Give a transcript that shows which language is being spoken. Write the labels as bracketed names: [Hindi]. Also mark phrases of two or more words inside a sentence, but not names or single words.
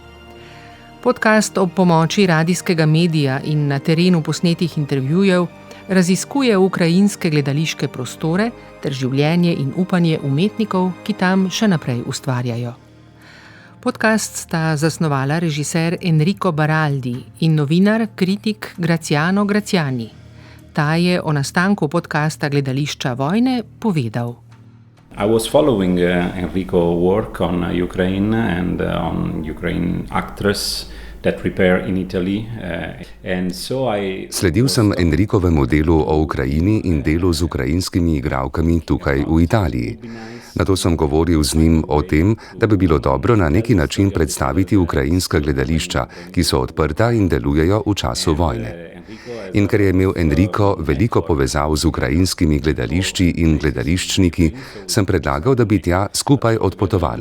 [Slovenian] Podcast ob pomoči radijskega medija in na terenu posnetih intervjujev raziskuje ukrajinske gledališke prostore ter življenje in upanje umetnikov, ki tam še naprej ustvarjajo. Podcast sta zasnovala režiser Enrico Baraldi in novinar, kritik Graziano Graziani. Ta je o nastanku podcasta Gledališča vojne povedal. [English] I was following Enrico's work on Ukraine and on Ukraine actors that prepare in Italy, and so [Slovenian] Sledil sem Enricovemu delu o Ukrajini in delu z ukrajinskimi igralkami tukaj v Italiji. Nato sem govoril z njim o tem, da bi bilo dobro na neki način predstaviti ukrajinska gledališča, ki so odprta in delujejo v času vojne. In ker je imel Enrico veliko povezav z ukrajinskimi gledališči in gledališčniki, sem predlagal, da bi tja skupaj odpotovala.